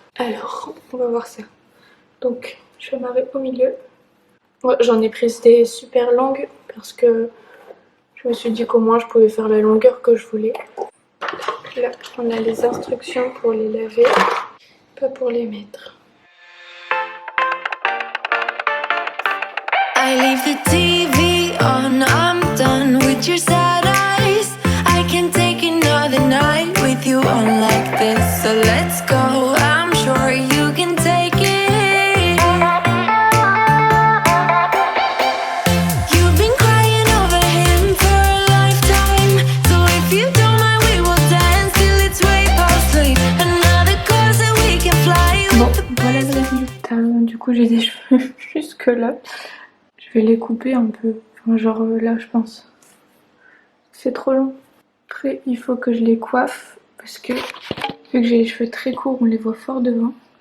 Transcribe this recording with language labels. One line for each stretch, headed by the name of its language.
French: Alors, on va voir ça. Donc, je vais m'arrêter au milieu. Ouais, j'en ai pris des super longues parce que je me suis dit qu'au moins je pouvais faire la longueur que je voulais. Là, on a les instructions pour les laver, pas pour les mettre.
English: I leave the TV on, I'm done with your sad eyes. I can take another night with you on like this. So let's go, I'm sure you can take it. You've been crying over him for a lifetime. So if you don't mind, we will dance till it's way past late. Another course that we can fly with the
French: voilà le résultat. Du coup, j'ai des cheveux jusque là. Je vais les couper un peu, enfin, genre là je pense. C'est trop long. Après il faut que je les coiffe parce que vu que j'ai les cheveux très courts, on les voit fort devant.